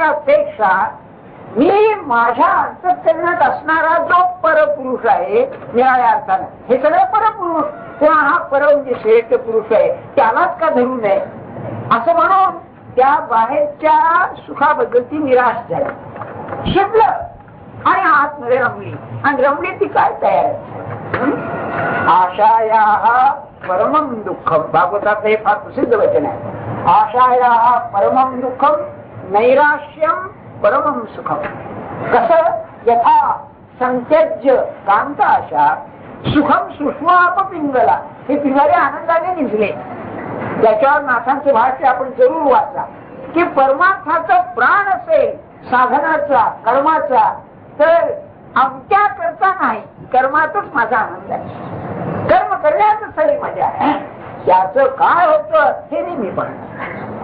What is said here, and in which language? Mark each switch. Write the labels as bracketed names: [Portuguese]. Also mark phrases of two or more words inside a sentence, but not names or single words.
[Marathi] असं असण्यापेक्षा मी माझ्या अंतःकरणात असणारा जो परपुरुष आहे निराळ्या अर्थानं, हे सगळं परपुरुष किंवा हा पर म्हणजे श्रेष्ठ पुरुष आहे, त्यालाच का धरू नये असं म्हणून त्या बाहेरच्या सुखाबद्दल ती निराश झाली, शिरलं आणि आतमध्ये रमली. आणि रमली ती काय तयार आहे? [Sanskrit] आशाया परमम दुःखम. [Marathi] भागवतात हे फार प्रसिद्ध वचन आहे. [Sanskrit] आशाया परमम दुःखम नैराश्यम परमम सुखम. [Marathi] कसं? [Sanskrit] यथा संत्यज्य कांत आशा सुखम सुष्माप पिंगला. [Marathi] हे पिंगले आनंदाने निघले. त्याच्यावर नाथांचे भाष्य आपण जरूर वाचा की परमार्थाचा प्राण असेल साधनाचा कर्माचा तर आमच्या करता नाही, कर्मातच माझा आनंद आहे. कर्म करण्यातच सगळी मजा आहे. त्याचं काय होतं हे मी पाहणार.